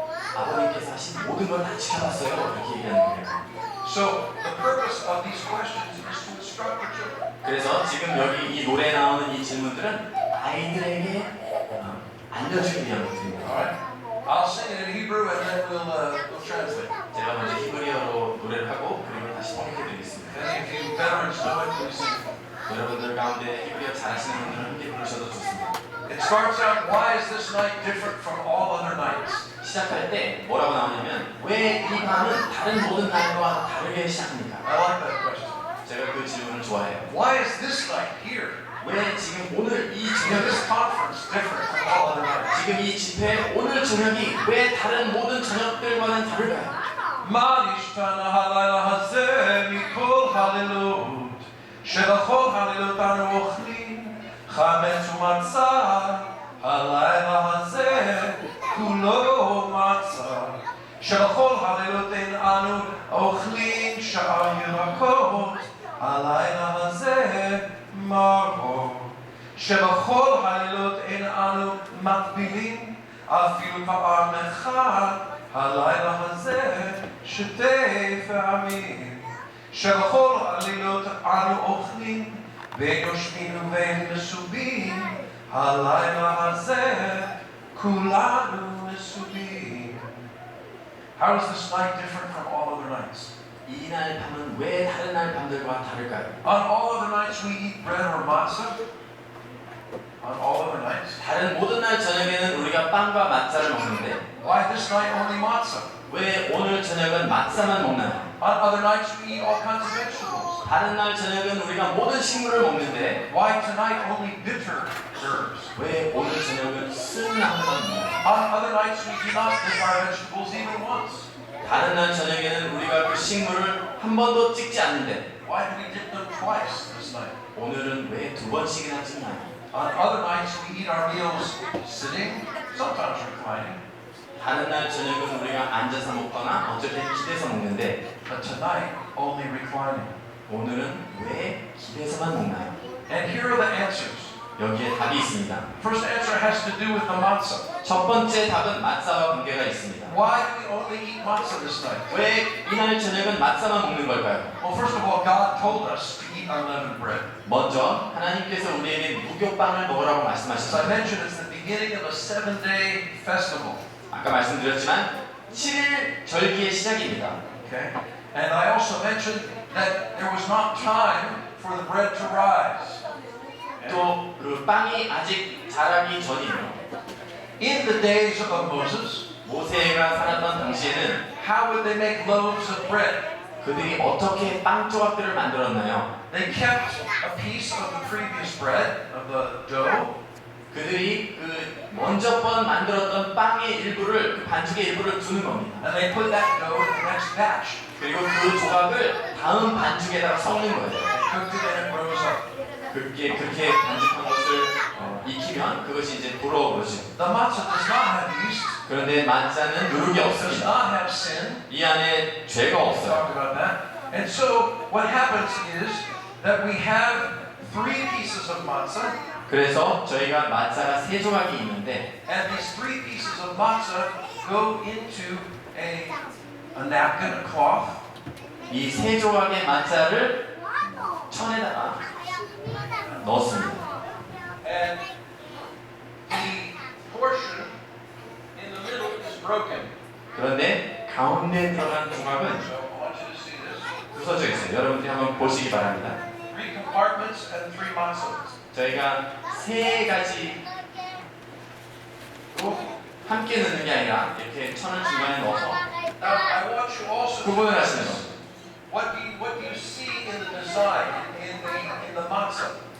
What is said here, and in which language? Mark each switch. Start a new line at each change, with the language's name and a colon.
Korean: 아버님께서 하신 모든 걸 다 지켜봤어요. 이렇게 얘기하는 거예요.
English: So the purpose of these questions is to instruct the children.
Korean: 그래서 지금 여기 이 노래에 나오는 이 질문들은 아이들에게 알려주기 위한 것들입니다.
English: All right. I'll sing it in Hebrew and then we'll translate.
Korean: 제가 먼저 히브리어로 노래를 하고 그리고 다시 번역해드리겠습니다.
English: Any of you veterans know it, please sing.
Korean: 여러분들 가운데 히브리어 잘하시는 분들은 함께 부르셔도 좋습니다.
English: It starts out, why is this night different from all other nights?
Korean: 시작할 때 뭐라고 나오냐면 왜 이 밤은 다른 모든 날과 다르게 시작합니까?
English: I like that question.
Korean: 제가 그 질문을 좋아해요.
English: Why is this night here?
Korean: 왜 지금 오늘 이
English: You know,
Korean: 저녁
English: this conference different from all other nights?
Korean: 지금 이 집회 오늘 저녁이 왜 다른 모든 저녁들과는 다를까요?
Hebrew: מה נשתנה הלילה הזה מכל הלילות שבכל הלילות אנו אוכלים חמץ ומצה הלילה הזה כולו מצה שבכל הלילות אין אנו אוכלים שאר ירקות הלילה הזה מרור שבכל הלילות אין אנו מטבילים אפילו פעם אחת הלילה הזה שתי פעמים שבכל הלילות אנו אוכלים ויושבים ונשובים, הלילה הזה כולנו נשובים.
English: How is this night different from all other nights?
Korean: 이날 밤은 왜 다른 날 밤들과 다를까요?
English: On all other nights we eat bread or matzah. On all other nights.
Korean: 다른 모든 날 저녁에는 우리가 빵과 마차를 먹는데
English: Why this night only matzah?
Korean: 왜 오늘 저녁은 마차만 먹나요?
English: On other nights we eat all kinds of vegetables.
Korean: 다른 날 저녁은 우리가 모든 식물을 먹는데
English: Why tonight only bitter herbs?
Korean: 왜 오늘 저녁은 쓴나물만 먹나요?
English: On other nights we do not dip our vegetables even once.
Korean: 다른 날 저녁에는 우리가 그 식물을 한 번도 찍지 않는데
English: Why do we dip them twice this night?
Korean: 오늘은 왜 두 번씩이나 찍나요?
English: On other nights we eat our meals sitting, sometimes reclining.
Korean: 다른 날 저녁은 우리가 앉아서 먹거나 어쩔 때 기대서 먹는데
English: But tonight only reclining.
Korean: 오늘은 왜 기대서만 먹나요?
English: And here are the answers.
Korean: 여기에 답이 있습니다.
English: First answer has to do with the matzah.
Korean: 첫 번째 답은 마차와 관계가 있습니다.
English: Why do we only eat matzah this night?
Korean: 왜 이날 저녁은 마차만 먹는 걸까요?
English: Well, first of all, God told us to eat unleavened bread.
Korean: 먼저 하나님께서 우리에게 무교빵을 먹으라고
English: As I
Korean: 말씀하셨어요.
English: mentioned, it's the beginning of a 7-day festival.
Korean: 아까 말씀드렸지만 7일 절기의 시작입니다.
English: Okay? And I also mentioned that there was not time for the bread to rise.
Korean: 또 그 빵이 아직 자라기 전이에요.
English: In the days of Moses,
Korean: 모세가 살았던 당시에는
English: how would they make loaves of bread?
Korean: 그들이 어떻게 빵 조각들을 만들었나요?
English: They kept a piece of the previous bread, of the dough,
Korean: 그들이 그 먼저 번 만들었던 빵의 일부를 그 반죽의 일부를 두는 겁니다.
English: and they put that dough in the next batch.
Korean: 그리고 그 조각을 다음 반죽에다가 섞는 거예요.
English: Cooked it and it rose up.
Korean: 그렇게 반죽한 것을 익히면 그것이 이제 불어오르죠.
English: The matzah does not have yeast,
Korean: 그런데 마차는 누룩이
English: does
Korean: 없습니다.
English: not have sin.
Korean: 이 안에 죄가
English: We
Korean: 없어요.
English: talked about that. And so what happens is that we have 3 pieces of matzah,
Korean: 그래서 저희가 마차가 3조각이 있는데
English: and these 3 pieces of matzah go into a napkin, a cloth,
Korean: 이 3조각의 마차를 천에다가 넣습니다.
English: and the portion in the middle is broken.
Korean: 그런데 가운데 들어간 조각은
English: So I want you to see this.
Korean: 부서져 있어요. 여러분들이 한번 보시기 바랍니다.
English: 3 compartments and 3 matzahs.
Korean: 저희가 3가지로 함께 넣는 게 아니라 이렇게 천을 중간에 넣어서
English: Now I want you also to
Korean: 구분을 하시는
English: notice
Korean: 겁니다.
English: what do you see in the design in the matzah?